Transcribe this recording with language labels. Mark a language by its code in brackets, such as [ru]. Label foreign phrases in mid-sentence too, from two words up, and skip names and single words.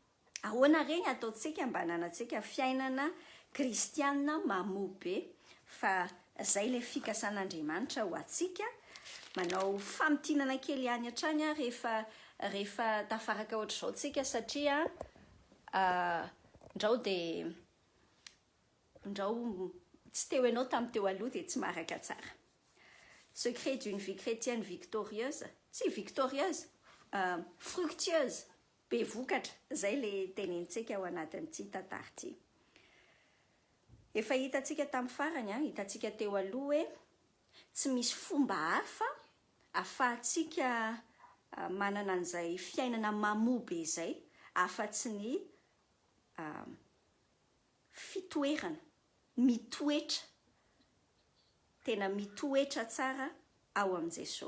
[mg] reny ataontsika mba hananantsika fiainana kristianina mamoa be fa zay le fikasan'Andriamanitra ho atsika manao famitinana kely ihany hatrany rehefa tafaraka ohatr'izao tsika satria ndrao tsy teo ianao tamin'ny teo aloha dia tsy maraka tsara. [fr] Secret d'une vie chrétienne victorieuse, [mg] tsy [fr] victorieuse, fructueuse, [mg] be vokatra, zay le tenenintsika ao anatin'ity tantara ity. Efa hitantsika tamin'ny farany, hitantsika teo aloha hoe tsy misy fomba hafa ahafahantsika manana an'izay fiainana mamoa be izay afa-tsy ny fitoerana, mitoetra, tena mitoetra tsara ao amin'i Jesosy.